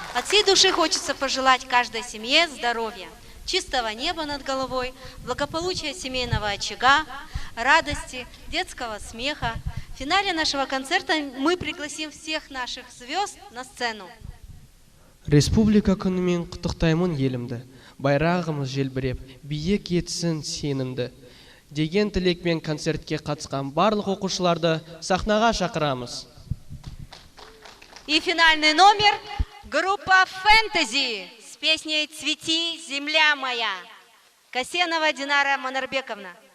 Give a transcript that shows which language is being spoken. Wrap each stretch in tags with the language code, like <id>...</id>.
<ru>всей души хочется пожелать каждой семье здоровья, чистого неба над головой, благополучия семейного очага, радости, детского смеха. В финале нашего концерта мы пригласим всех наших звезд на сцену.</ru> <kk>Республика күнімен құттықтаймын елімді, байрағымыз желбіреп, биік етсін сенімді. Деген тілекпен концертке қатысқан барлық оқушыларды сахнаға шақырамыз.</kk> <ru>И финальный номер – группа «Фэнтези» с песней «Цвети, земля моя». Касенова Динара Манарбековна.</ru>